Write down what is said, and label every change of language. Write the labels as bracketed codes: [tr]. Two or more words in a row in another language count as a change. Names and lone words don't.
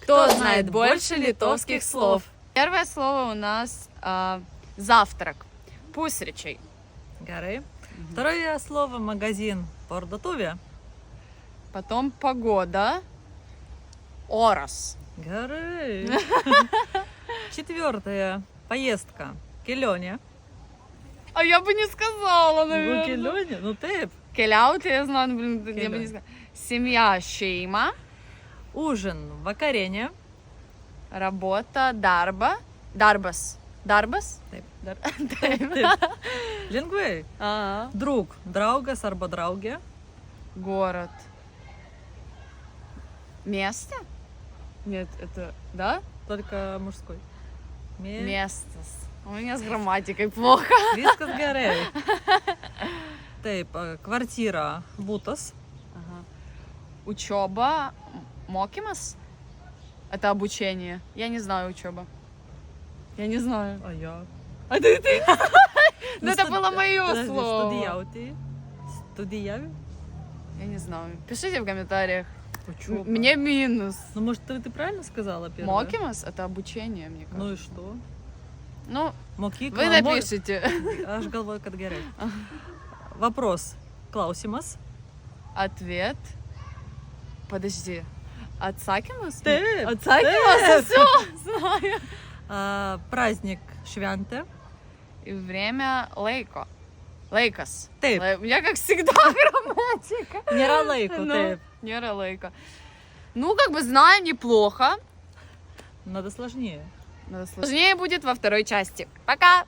[ru] Кто знает больше литовских слов? Первое слово у нас завтрак. [lt] Pusryčiai. Gerai. [ru] Второе слово магазин. Parduotuvė. Потом погода. [lt] Oras. Gerai. [ru] Четвертое. Поездка. Kelionė. А я бы не сказала, Ну, наверное. [lt] kelionė. Ну, taip. Keliauti, [ru] я знаю, блин, я бы не [lt] Keliauti. [ru] сказала. Семья, šeima. Ужин. [lt] Vakarienė. Работа, darbas. Darbas? Taip. Taip. Lengvai. [ru] Ага. Друг. [lt] Draugas arba draugė. [ru] Город. Место? Нет, это... Да? Только мужской. Место. У меня с грамматикой плохо. [lt] Viskas gerai. Taip, kvartyra. Butas. [ru] Ага. Учеба. Мокимас? Это обучение. Я не знаю учеба. Я не знаю. А я. А ты? Ну, это студ- было мое Подожди, слово. [lt] Студijauti. Студijavę? [ru] Я не знаю. Пишите в комментариях. Учеба. Мне минус. Ну, может, ты правильно сказала первое? Мокимас это обучение, мне кажется. Ну и что? Ну, [lt] Mokykla. [ru] вы напишите. [lt] Aš galvoju, kad gerai. [ru] Вопрос. [lt] Klausimas. [ru] Ответ. Подожди. [lt] Atsakymas? Taip, Atsakymas, [ru] все, знаю. Праздник šventė. И время лейко. Лейкос. [lt] Taip. [ru] У меня, как всегда, грамматика. [lt] Nėra laiko, [ru] Ну, [lt] taip. Nėra laiko. [ru] Ну, как бы знаю, неплохо. Надо сложнее. Но сложнее будет во второй части. Пока!